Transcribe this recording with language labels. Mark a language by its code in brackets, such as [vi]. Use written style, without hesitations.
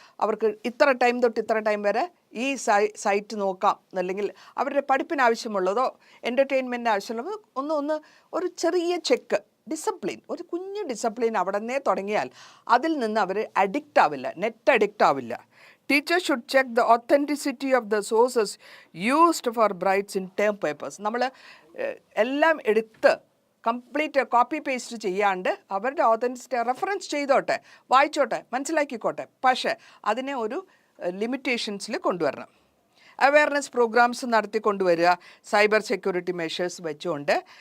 [ml] അവർക്ക് ഇത്ര ടൈം തൊട്ട് ഇത്ര ടൈം വരെ ഈ സൈറ്റ് നോക്കാം, അല്ലെങ്കിൽ അവരുടെ പഠിപ്പിന് ആവശ്യമുള്ളതോ എൻ്റർടൈൻമെൻറ്റിന് ആവശ്യമുള്ളതോ ഒന്ന് ഒരു ചെറിയ ചെക്ക്, ഡിസിപ്ലിൻ, ഒരു കുഞ്ഞു ഡിസിപ്ലിൻ അവിടെ നിന്നേ തുടങ്ങിയാൽ അതിൽ നിന്ന് അവർ അഡിക്റ്റ് ആവില്ല, നെറ്റ് അഡിക്റ്റ് ആവില്ല. [en] Teachers should check the authenticity of the sources used for brides in term papers. [ml] നമ്മൾ എല്ലാം എടുത്ത് കംപ്ലീറ്റ് കോപ്പി പേസ്റ്റ് ചെയ്യാണ്ട് അവരുടെ ഓതൻറ്റിസിറ്റി റെഫറൻസ് ചെയ്തോട്ടെ, വായിച്ചോട്ടെ, മനസ്സിലാക്കിക്കോട്ടെ. പക്ഷേ അതിനെ ഒരു ലിമിറ്റേഷൻസിൽ കൊണ്ടുവരണം. Awareness programmes നടത്തിക്കൊണ്ടുവരിക, cyber security measures വെച്ചുകൊണ്ട്.